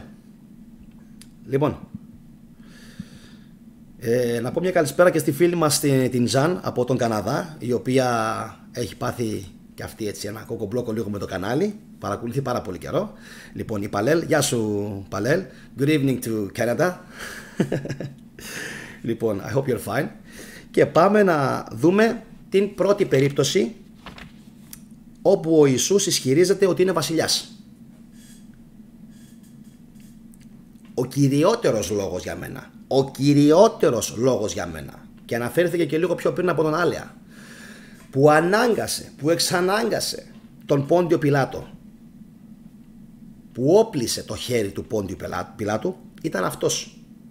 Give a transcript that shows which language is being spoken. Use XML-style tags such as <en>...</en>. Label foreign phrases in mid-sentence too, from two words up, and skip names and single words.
<el>Λοιπόν, να πω μια καλησπέρα και στη φίλη μας την Τζαν από τον Καναδά, η οποία έχει πάθει και αυτή έτσι ένα κοκομπλόκο λίγο με το κανάλι. Παρακολουθεί πάρα πολύ καιρό. Λοιπόν, η Παλέλ, γεια σου Παλέλ.</el> <en>Good evening to Canada.</en> <el>Λοιπόν,</el> <en>I hope you're fine.</en> <el>Και πάμε να δούμε την πρώτη περίπτωση όπου ο Ιησούς ισχυρίζεται ότι είναι βασιλιάς. Ο κυριότερος λόγος για μένα. Ο κυριότερος λόγος για μένα. Και αναφέρθηκε και λίγο πιο πριν από τον Άλεα, που ανάγκασε, που εξανάγκασε τον Πόντιο Πιλάτο, που όπλησε το χέρι του Πόντιου Πιλάτου, ήταν αυτός.</el>